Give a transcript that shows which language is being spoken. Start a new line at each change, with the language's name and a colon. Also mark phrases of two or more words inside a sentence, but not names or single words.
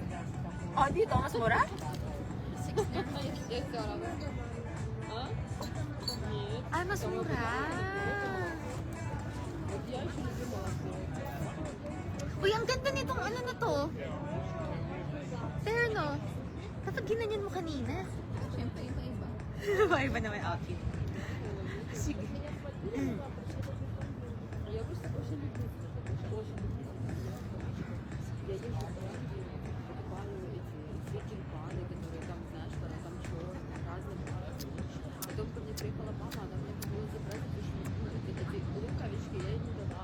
Filipino: Oh, dito? Mas mura? Ay, mas mura. Uy, ang ganda nitong ano na to. Pero no, dapat ginanyan mo kanina. Siyempre, iba-iba. Iba na may outfit. Sige.
Russian: Потом ко мне приехала мама, она мне хотела забрать эти луковички, я ей не дала.